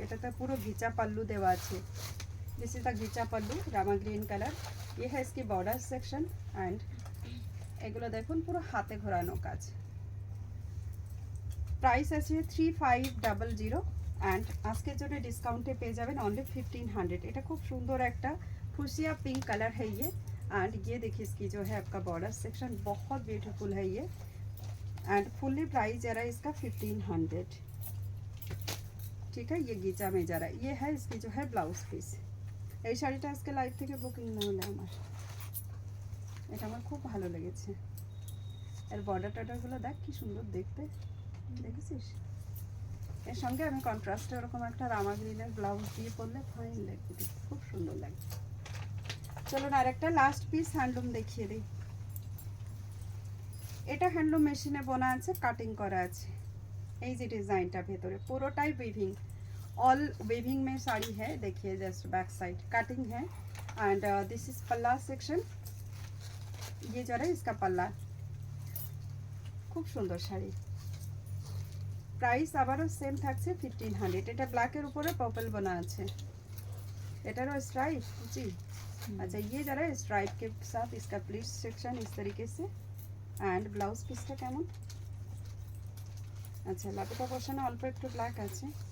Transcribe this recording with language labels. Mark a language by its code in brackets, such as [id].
[bn] এটাতে পুরো ঘিচা পাল্লু দেওয়া আছে। [en] This is the ghicha pallu, Rama green colour. [hi] ये है इसकी बॉर्डर सेक्शन एंड [bn] এগুলো দেখুন পুরো হাতে ঘোরানো কাজ। প্রাইস আছে 3500 অ্যান্ড আজকের জন্য ডিসকাউন্টে পেয়ে যাবেন অনলি 1500। এটা খুব সুন্দর একটা [hi] फुसिया पिंक कलर है ये। एंड ये देखिए इसकी जो है आपका बॉर्डर सेक्शन बहुत ब्यूटीफुल है ये। एंड फुल्ली प्राइस जा रहा है इसका 1500। ठीक है, ये गीचा में जा रहा है। ये है इसकी जो है ब्लाउज पीस। [bn] এই শাড়িটা আজকে লাইভ থেকে বুকিং না হলে এটা আমার খুব ভালো লেগেছে। এর বর্ডার টর্ডারগুলো দেখ কি সুন্দর দেখতে, দেখেছিস? এর সঙ্গে আমি কন্ট্রাস্টে ওরকম একটা রামা গ্রিনের ব্লাউজ দিয়ে পরলে ফাইন লাগবে, খুব সুন্দর লাগবে। চলুন আরেকটা লাস্ট পিস হ্যান্ডলুম দেখিয়ে দিই। এটা হ্যান্ডলুম মেশিনে বোনা আছে, কাটিং করা আছে। এই যে ডিজাইনটা ভেতরে পুরোটাই উইভিং, [hi] ऑल वेविंग में साड़ी है। देखिए जस्ट बैक साइड कटिंग है। [en] And this is पल्ला section. [hi] ये जो है इसका पल्ला। खूब सुंदर शाड़ी। [bn] प्राइस आबारो सेम থাকছে 1500। এটা ব্ল্যাকের উপরে पर्पल बना আছে। এটারও স্ট্রাইপ जी। [hi] अच्छा ये जरा स्ट्राइप के साथ इसका प्लीट्स सेक्शन इस तरीके से। [bn] एंड ब्लाउज পিসটা কেমন? আচ্ছা লাপটা পোর্শনে অল্প একটু ব্ল্যাক আছে।